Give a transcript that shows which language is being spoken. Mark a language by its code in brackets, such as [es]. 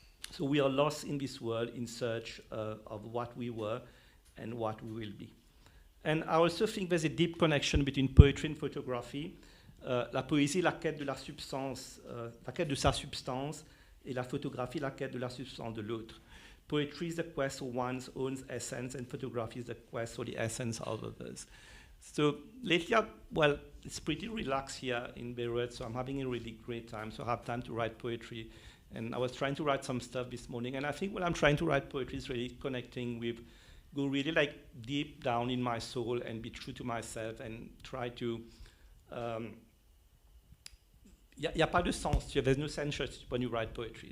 [en] So we are lost in this world in search of what we were and what we will be. And I also think there's a deep connection between poetry and photography. [fr] La poésie, la quête de la substance, la quête de sa substance, et la photographie, la quête de la substance de l'autre. [en] Poetry is the quest for one's own essence, and photography is the quest for the essence of others. So lately, well, it's pretty relaxed here in Beirut, so I'm having a really great time. So I have time to write poetry. And I was trying to write some stuff this morning, and I think when I'm trying to write poetry is really connecting with, go really like deep down in my soul and be true to myself and try to, [fr] y a pas de sens, [en] there's no censorship when you write poetry.